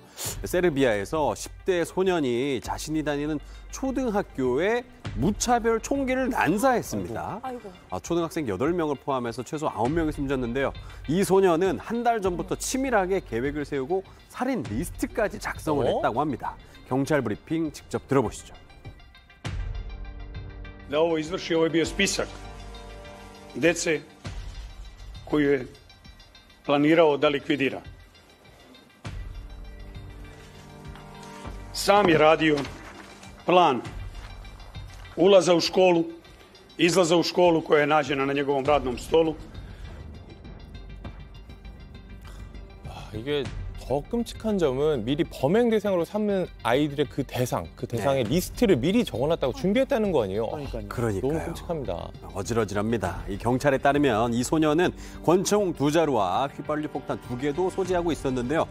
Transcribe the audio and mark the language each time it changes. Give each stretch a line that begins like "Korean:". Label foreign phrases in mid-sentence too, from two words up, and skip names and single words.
Korean: 세르비아에서 10대 소년이 자신이 다니는 초등학교에 무차별 총기를 난사했습니다. 초등학생 8명을 포함해서 최소 9명이 숨졌는데요. 이 소년은 한 달 전부터 치밀하게 계획을 세우고 살인 리스트까지 작성을 했다고 합니다. 경찰 브리핑 직접 들어보시죠.
Serbian: Da ovo izvrši, ovo je bio spisak dece koju je planirao da likvidira. Sam je radio plan ulaza u školu, izlaza u školu koja je nađena na njegovom radnom stolu.
Korean: 이게 더 끔찍한 점은 미리 범행 대상으로 삼는 아이들의 그 대상의 리스트를 미리 적어놨다고 준비했다는 거 아니에요? 그러니까요. 너무 끔찍합니다. 어질어질합니다. 이 경찰에 따르면 이 소년은 권총 2자루와 휘발유 폭탄 2개도 소지하고 있었는데요.